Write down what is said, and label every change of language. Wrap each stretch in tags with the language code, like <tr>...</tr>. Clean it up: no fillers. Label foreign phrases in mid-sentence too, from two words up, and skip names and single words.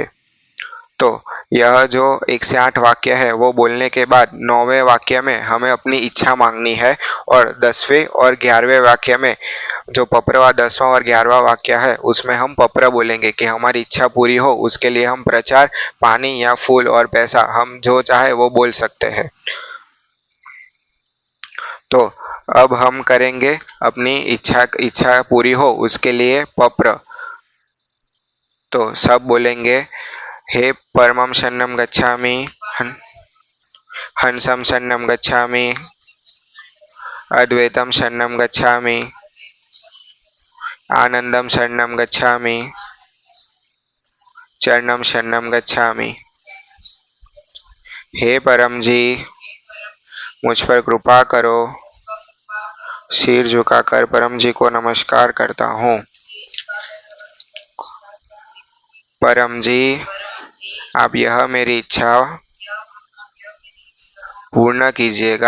<hi>तो यह जो 1 से 8 वाक्य है वो बोलने के बाद 9वें वाक्य में हमें अपनी इच्छा मांगनी है और 10वें और 11वें वाक्य में जो पप्रवा 10वां और 11वां वाक्य है उसमें हम पप्र बोलेंगे कि हमारी इच्छा पूरी हो, उसके लिए हम प्रचार, पानी या फूल और पैसा हम जो चाहे वो बोल सकते हैं। तो अब हम करेंगे अपनी इच्छा पूरी हो उसके लिए पप्र। तो सब बोलेंगे,</hi> <sa>हे परमं शरणं गच्छामि, हंसं शरणं गच्छामि, अद्वैतं शरणं गच्छामि, आनंदं शरणं गच्छामि, चरणं शरणं गच्छामि।</sa> <hi>हे परम जी, मुझ पर कृपा करो। सिर झुकाकर परम जी को नमस्कार करता हूँ। परम जी, आप यह मेरी इच्छा पूर्ण कीजिएगा।</hi>